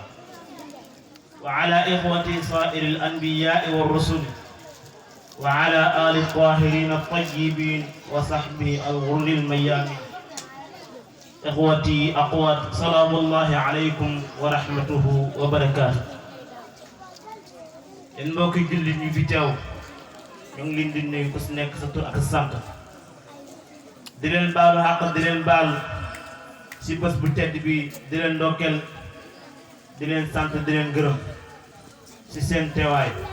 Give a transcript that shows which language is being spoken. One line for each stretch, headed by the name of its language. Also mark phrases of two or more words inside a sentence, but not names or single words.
Arabic: وعلى إخوة صائر الأنبياء والرسل وعلى آل الطاهرين الطيبين وصحبه الغر الميامين. إخوتي أقوات، سلام الله عليكم ورحمته وبركاته.
Wolof: إن mbokki jullit ñi fi teew ñu ngi leen di nuyu ku si nekk sa tur ak sa sant, di leen baalu xàq, di leen baal si bés bu tedd bi, di leen ndokkeel, di leen sant, di leen gërëm si seen teewaay.